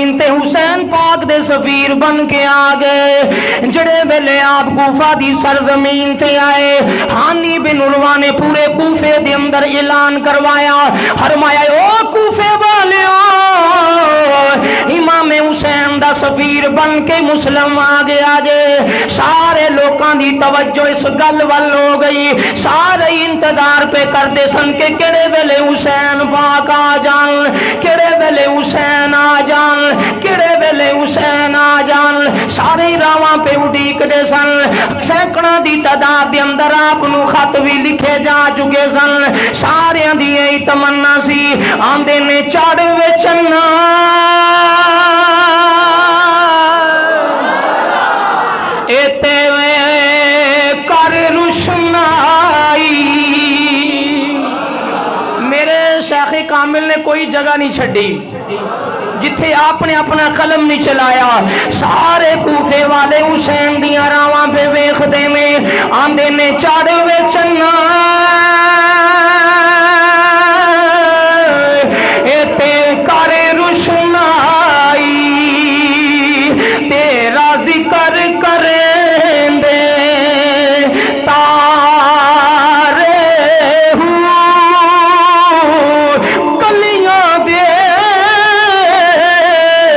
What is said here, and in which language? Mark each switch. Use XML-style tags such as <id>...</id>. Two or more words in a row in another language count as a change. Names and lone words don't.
<pa>تے حسین پاک دے سفیر بن کے آ گئے، جڑے ویلے آپ کوفہ دی سرزمین تے آئے، ہانی بن عروہ نے پورے کوفے دے اندر اعلان کروایا، فرمایا او کوفے والیو امام حسین دا سفیر بن کے مسلم آ گیا جے. سارے لوکاں دی توجہ اس گل وال ہو گئی، سارے انتظار پہ کرتے سن کہ کہڑے ویلے حسین پاک آ جان، کہڑے ویلے حسین آ جان، کہڑے ویلے حسین آ جان. سارے راواں پہ اڈیک دے سن، سینکڑاں دی تعداد دے اندر آپ نو خط بھی لکھے جا چکے سن. سارے دی یہی تمنا سی آندے نے چڑھ وے چنا ایتے کر روشنائی. میرے شیخ کامل نے کوئی جگہ نہیں چھڈی جتھے آپ نے اپنا قلم نہیں چلایا. سارے کوفے والے حسین دیاں راواں پہ ویکھدے نے، آندے نے چڑھ وے چنا ایتے کر روشنائی، تیرا ذکر کریں دے تارے ہوں کلیاں دے</pa>